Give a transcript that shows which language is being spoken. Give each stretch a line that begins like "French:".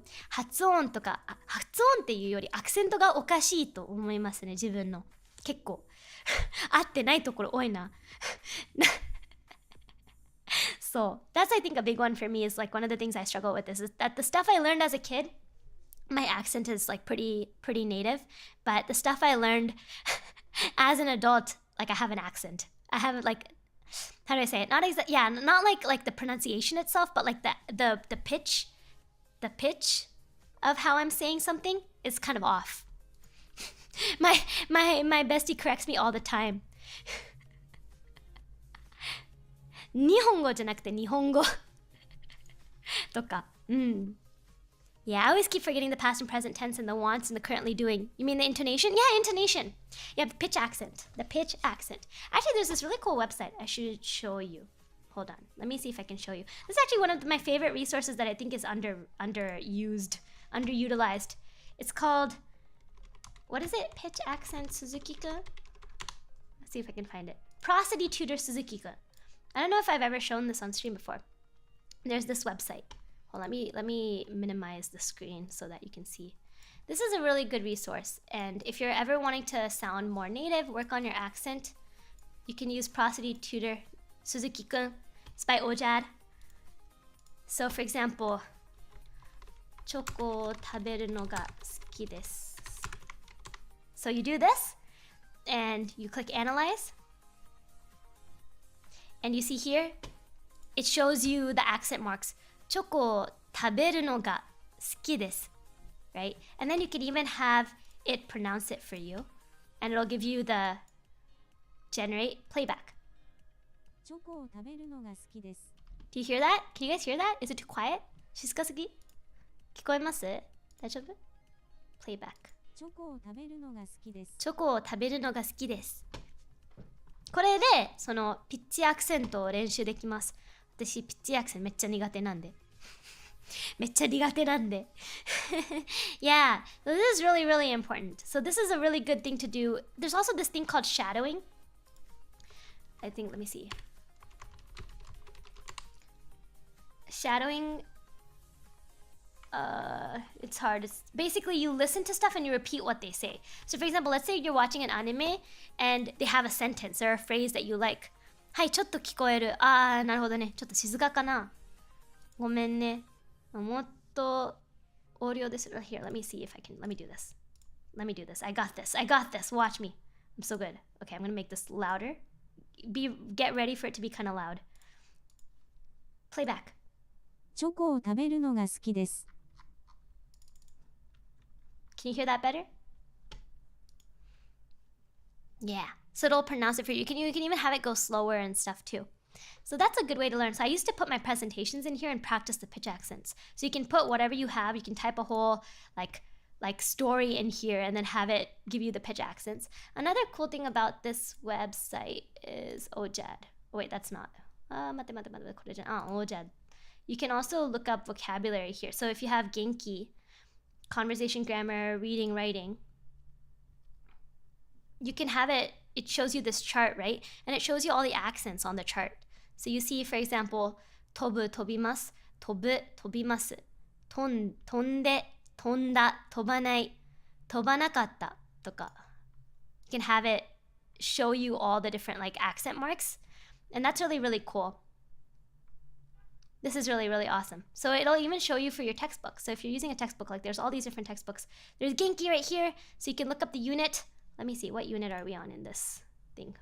Japanese: 発音とか、発音っていうよりアクセントがおかしいと思いますね、自分の。結構合ってないところ多いな。
English: So that's, I think, a big one for me, is like one of the things I struggle with is that the stuff I learned as a kid, my accent is like pretty native, but the stuff I learned as an adult, like I have an accent. I have like, how do I say it? Not like the pronunciation itself, but like the pitch of how I'm saying something is kind of off. My bestie corrects me all the time.
Japanese: 日本語じゃなくて日本語とか、
English: Yeah, I always keep forgetting the past and present tense and the wants and the currently doing. You mean the intonation? Yeah, intonation. Yeah, the pitch accent. The pitch accent. Actually, there's this really cool website I should show you. Hold on. Let me see if I can show you. This is actually one of my favorite resources that I think is underutilized. It's called, what is it? Pitch accent Suzuki-kun? Let's see if I can find it. Prosody Tutor Suzuki-kun. I don't know if I've ever shown this on stream before. There's this website. Well, let me minimize the screen so that you can see. This is a really good resource, and if you're ever wanting to sound more native, work on your accent, you can use Prosody Tutor Suzuki-kun. It's by Ojad. So for example,
Japanese: チョコを食べるのが好きです.
English: So you do this, and you click analyze, and you see here, it shows you the accent marks.
Japanese: チョコを食べるのが好きです.
English: Right? And then you can even have it pronounce it for you, and it'll give you the generate playback.
Japanese: チョコを食べるのが好きです.
English: Do you hear that? Can you guys hear that? Is it too quiet?
Japanese: 静かすぎ?聞こえます?大丈夫?Playback. チョコを食べるのが好きです。チョコを食べるのが好きです。これでそのピッチアクセントを練習できます。私ピッチアクセントめっちゃ苦手なんで。めっちゃ苦手なんで。
English: Yeah, this is really, really important. So this is a really good thing to do. There's also this thing called shadowing. I think, let me see. Shadowing, it's hard. It's basically you listen to stuff and you repeat what they say. So for example, let's say you're watching an anime and they have a sentence or a phrase that you like.
Japanese: はい、ちょっと聞こえる。あー、なるほどね。ちょっと静かかな。ごめんね。もっと音量です。
English: Here, let me see if I can. Let me do this. Let me do this. I got this. I got this. Watch me. I'm so good. Okay, I'm gonna make this louder. Get ready for it to be kind of loud. Playback.
Japanese: チョコを食べるのが好きです。
English: Can you hear that better? Yeah. So it'll pronounce it for you. You can even have it go slower and stuff too. So that's a good way to learn. So I used to put my presentations in here and practice the pitch accents. So you can put whatever you have. You can type a whole like story in here and then have it give you the pitch accents. Another cool thing about this website is Ojad. Oh wait, that's not. Ojad. You can also look up vocabulary here. So if you have Genki, conversation, grammar, reading, writing, you can have it shows you this chart, right? And it shows you all the accents on the chart. So you see, for example,
Japanese: 飛ぶ、飛びます、飛ぶ、飛びます、飛んで、飛んだ、飛ばない、飛ばなかったとか.
English: You can have it show you all the different like accent marks. And that's really, really cool. This is really, really awesome. So it'll even show you for your textbook. So if you're using a textbook, like there's all these different textbooks. There's Genki right here, so you can look up the unit. Let me see, what unit are we on in this thing?